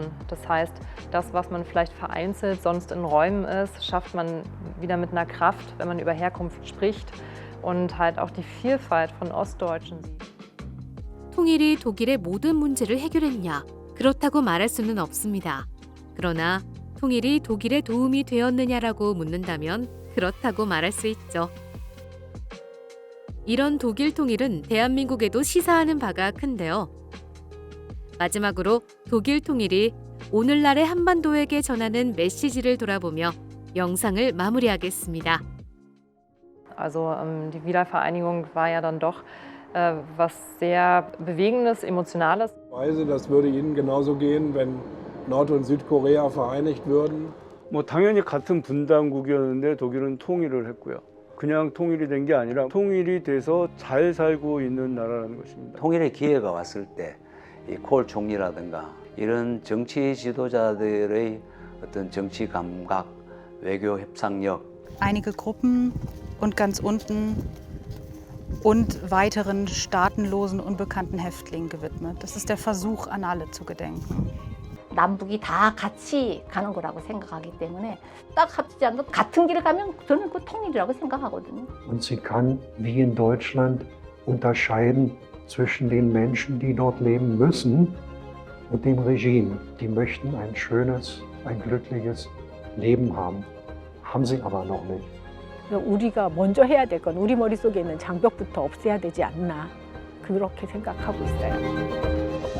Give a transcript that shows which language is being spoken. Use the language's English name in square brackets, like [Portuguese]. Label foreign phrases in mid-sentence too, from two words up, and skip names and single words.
[German] Das heißt, das, was man vielleicht vereinzelt sonst in Räumen ist, schafft man wieder mit einer Kraft, wenn man über Herkunft spricht und halt auch die Vielfalt von Ostdeutschen sieht. [Korean] 통일이 독일의 모든 문제를 해결했냐? 그렇다고 말할 수는 없습니다. 그러나 통일이 독일에 도움이 되었느냐라고 묻는다면 그렇다고 말할 수 있죠. 이런 독일 통일은 대한민국에도 시사하는 바가 큰데요. 마지막으로 독일 통일이 오늘날의 한반도에게 전하는 메시지를 돌아보며 영상을 마무리하겠습니다. [German] Also die Wiedervereinigung war ja dann doch was sehr Bewegendes, Emotionales. Das würde Ihnen genauso gehen, wenn Nord- und Südkorea vereinigt würden. [Korean] 뭐 당연히 같은 분단국이었는데 독일은 통일을 했고요. 그냥 통일이 된 게 아니라 통일이 돼서 잘 살고 있는 나라라는 것입니다. 통일의 기회가 왔을 때 이 콜 총리라든가 이런 정치 지도자들의 어떤 정치 감각, 외교 협상력 [German] einige Gruppen und ganz unten und weiteren staatenlosen, unbekannten Häftlingen gewidmet. Das ist der Versuch, an alle zu gedenken. [Korean] 남북이 다 같이 가는 거라고 생각하기 때문에 딱 합치지 않고 같은 길을 가면 저는 그 통일이라고 생각하거든요. [German] Und sie kann, wie in Deutschland, unterscheiden zwischen den Menschen, die dort leben müssen, und dem Regime. Die möchten ein schönes, ein glückliches Leben haben. Haben sie aber noch nicht. [Korean] 우리가 먼저 해야 될 건 우리 머릿속에 있는 장벽부터 없애야 되지 않나 그렇게 생각하고 있어요.